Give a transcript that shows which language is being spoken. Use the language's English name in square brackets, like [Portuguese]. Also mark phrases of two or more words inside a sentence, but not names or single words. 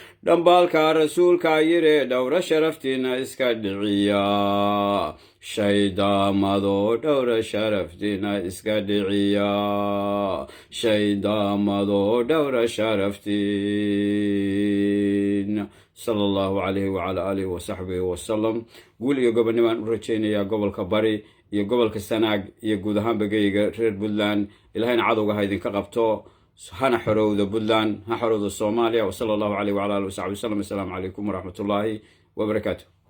[Somali] Dhambaalka rasuulka yire, dhowra sharaftiina iska dhiciya. Shaydaamado, dhowra sharaftiina iska dhiciya. Shaydaamado, dhowra sharaftiina. [Arabic] صلى الله عليه وعلى آله وصحبه وسلم. [Somali] Guul iyo gobonnimaan u rajaynayaa gobolka Bari iyo gobolka Sanaag iyo guud ahaanba geyga reer Puntland. Ilaahayna cadowga ha idinka qabto, hana xorowdo Puntland, ha xorowdo Soomaaliya. [Arabic] وصلى الله عليه وعلى آله وصحبه وسلم. السلام عليكم ورحمة الله وبركاته.